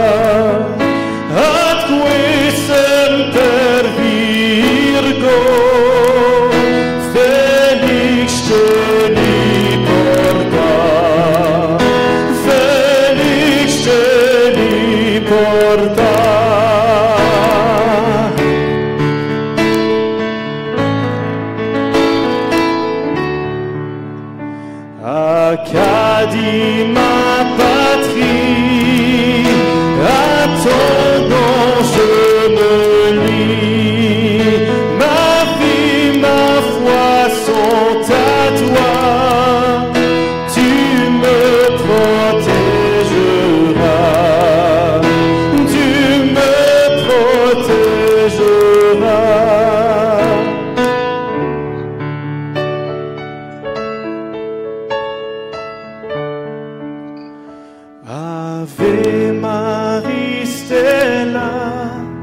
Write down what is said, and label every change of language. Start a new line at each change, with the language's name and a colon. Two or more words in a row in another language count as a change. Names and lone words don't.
Latin: atque semper Virgo, Felix celi porta, Felix celi porta.
French: Acadie ma patrie, à ton nom je me lie, ma vie, ma foi sont à toi, tu me protégeras, tu me protégeras.
Latin: Ave Maria Stella,